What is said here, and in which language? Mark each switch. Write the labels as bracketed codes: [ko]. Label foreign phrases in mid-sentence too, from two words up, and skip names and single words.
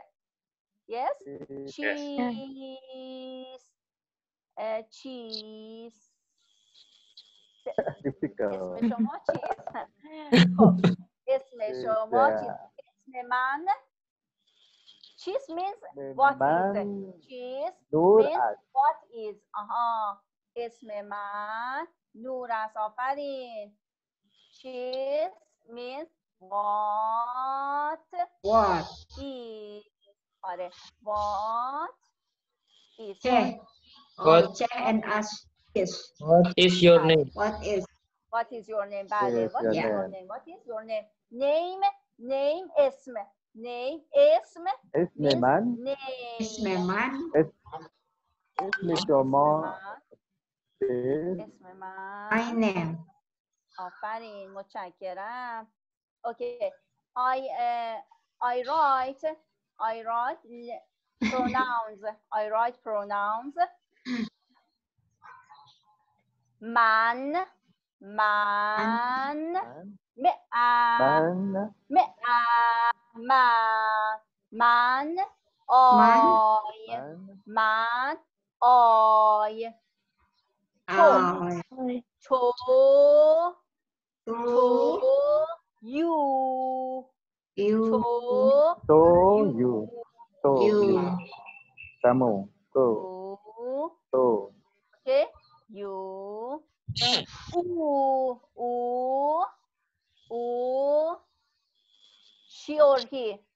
[en] Yes. چیست. [fa] اسم شما چیست؟ اسم شما چیست؟ اسم من چیست [en] means what is. چیست means what is. [fa] اسم من نور است. آفرین. چیست [en] means what is. [fa] آره. [en] what is. and ask is. What is your name? What is your name? بله. What is your name? [fa] Name اسم. اسم من. اسم من. اسم شما. اسم من. [en] My name. [fa] آفرین. متشکرم. [en] Okay. I write pronouns. [fa] من آی تو یو [en] you. Kamu. [fa] To. [en] Okay. You. She or he.